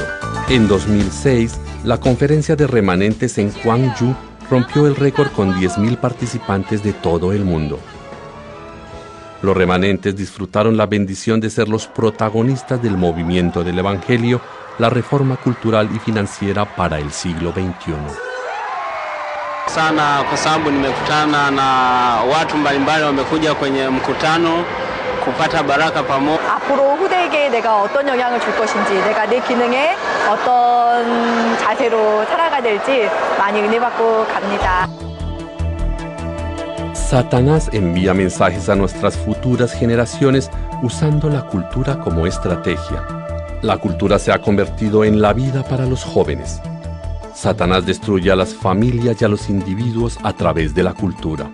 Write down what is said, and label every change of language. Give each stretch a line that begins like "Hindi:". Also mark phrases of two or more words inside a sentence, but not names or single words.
Spanish: En 2006, la conferencia de remanentes en Gwangju rompió el récord con 10.000 participantes de todo el mundo. Los remanentes disfrutaron la bendición de ser los protagonistas del movimiento del evangelio, la reforma cultural y financiera para el siglo XXI.
Swahili: sana kwa sababu nimekutana na watu mbalimbali wamekuja kwenye mkutano kupata baraka pamoja.
Korean: 앞으로 후대에게 내가 어떤 영향을 줄 것인지, 내가 내 기능에 어떤 자세로 살아가야 될지 많이 은혜 받고 갑니다.
Spanish: Satanás envía mensajes a nuestras futuras generaciones usando la cultura como estrategia. La cultura se ha convertido en la vida para los jóvenes. Satanás destruye a las familias y a los individuos a través de la cultura.